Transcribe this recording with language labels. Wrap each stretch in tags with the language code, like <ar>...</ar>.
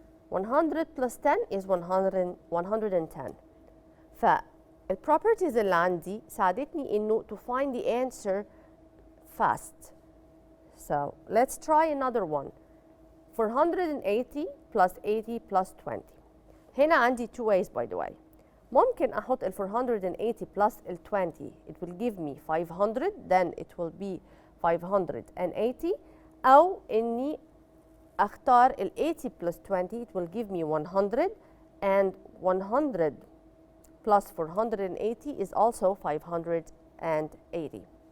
<en>100 plus 10 is 110.</en> <ar>فال</ar> <en>properties</en> <ar>اللي عندي ساعدتني إنه</ar> <en>to find the answer fast. So let's try another one. 480 plus 80 plus 20.</en> <ar>هنا عندي</ar> <en>two ways by the way.</en> <ar>ممكن أحط ال 480</ar> <en>plus</en> <ar>ال 20.</ar> <en>It will give me 500, then it will be 580.</en> <ar>أو إني أختار ال</ar> <en>80 plus 20, it will give me 100, and 100 plus 480 is also 580.</en>